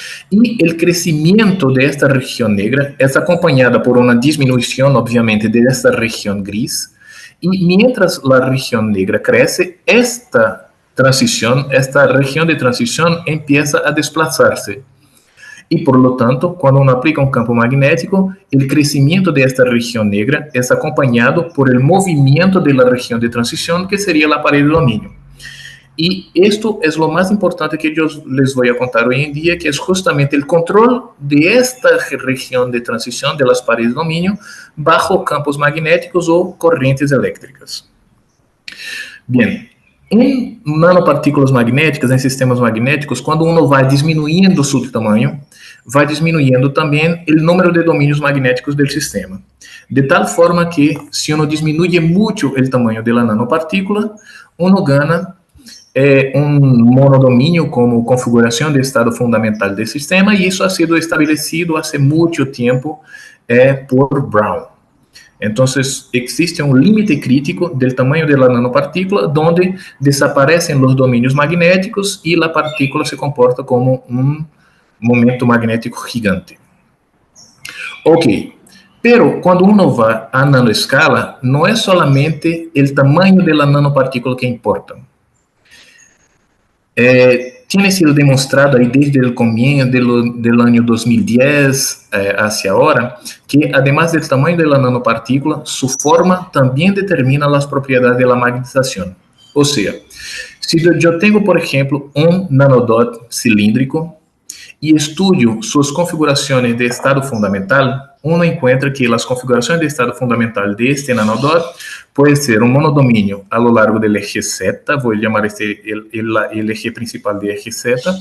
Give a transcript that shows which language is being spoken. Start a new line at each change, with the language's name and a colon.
Portuguese: E o crescimento desta região negra é acompanhada por uma diminuição, obviamente, desta região gris, e
Spanish: mientras
Portuguese: a região negra cresce, esta região de transição
Spanish: empieza
Portuguese: a desplazar-se. E,
Spanish: por lo tanto,
Portuguese: quando
Spanish: uno
Portuguese: aplica um campo magnético, o crescimento desta região negra é acompanhado
Spanish: por el
Portuguese: movimento da região de transição, que seria a parede de domínio.
Spanish: Y esto es lo más importante que yo les voy a contar hoy en día, que es justamente el control de esta región de transición de las paredes de dominio bajo campos magnéticos o corrientes eléctricas. Bien,
Portuguese: em nanopartículas magnéticas, em sistemas magnéticos, quando
Spanish: uno
Portuguese: vai diminuindo seu tamanho, vai diminuindo também o número de domínios magnéticos do sistema. De tal forma que, se uno diminui muito o tamanho da nanopartícula,
Spanish: uno gana
Portuguese: um monodomínio como configuração de estado fundamental do sistema, e isso
Spanish: ha sido
Portuguese: estabelecido há muito tempo por Brown.
Spanish: Entonces, existe un límite crítico del tamaño de la nanopartícula donde desaparecen los dominios magnéticos y la partícula se comporta como un momento magnético gigante. Ok, pero cuando uno va a nanoescala, no es solamente el tamaño de la nanopartícula que importa. Tiene sido
Portuguese: demostrado aí desde o começo do ano 2010
Spanish: hacia ahora,
Portuguese: que
Spanish: además
Portuguese: do tamanho da nanopartícula, sua forma também determina as propriedades da magnetização. Ou seja, se eu tenho, por exemplo, nanodot cilíndrico e
Spanish: estudio
Portuguese: suas configurações de estado fundamental,
Spanish: uno encontra
Portuguese: que as configurações de estado fundamental
Spanish: de este
Portuguese: nanodot pode ser um monodomínio
Spanish: a lo largo
Portuguese: do eje Z, vou chamar este
Spanish: el eje principal
Portuguese: de eje Z,